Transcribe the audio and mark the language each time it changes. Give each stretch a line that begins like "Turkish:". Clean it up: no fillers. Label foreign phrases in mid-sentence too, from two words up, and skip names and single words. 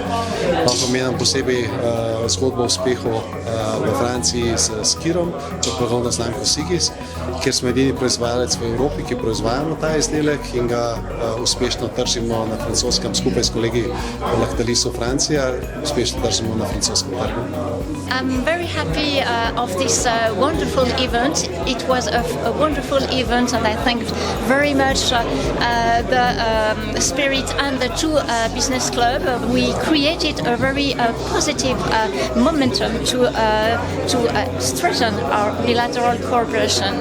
Slovenian: Pomenam posebej zgodbo o uspehu v Franciji s Skirom, kot blagovna znamka Sigis, kjer smo edini proizvajalec v Evropi, ki proizvajamo ta izdelek in ga uspešno tržimo na francoskem skupaj s kolegi v Lactalisu Francija, uspešno tržimo na francoskem trgu.
English: I'm very happy of this wonderful event. It was a wonderful event and I thank very much the spirit and the two business club. We created a very positive momentum to strengthen our bilateral cooperation.